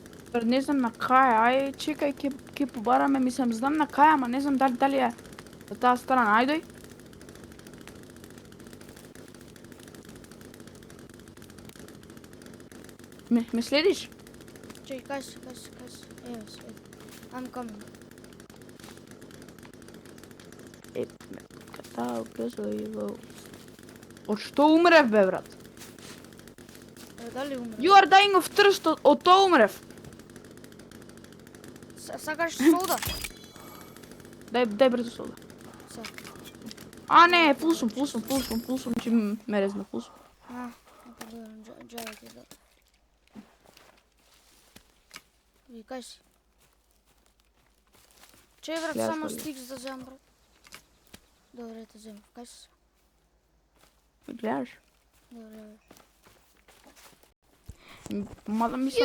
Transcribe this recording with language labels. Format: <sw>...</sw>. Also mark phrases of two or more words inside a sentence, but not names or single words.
<mk>Не знам на кај, ај, чекај, ќе побараме, мислам, знам на кај, ама не знам дали е на таа страна, ајдој. Ме следиш? Чекай, кај си. Еве се.</mk> <en>I'm coming.</en> <mk>Таа оказува и во... Од што умрев, бе, брат? Дали умре?</mk> <en>You are dying of thirst,</en> <mk>од тоа умрев. Сакаш сода? Дај брзо сода. Са. А, не, пулсум, че ме резна пулсум. Джаје ти да. И кај си? Че, брат, Гледаш само ли? стикс да земам, брат. Добре, те земам. Кај си? Гледаш? Добре. Мала мислам</mk>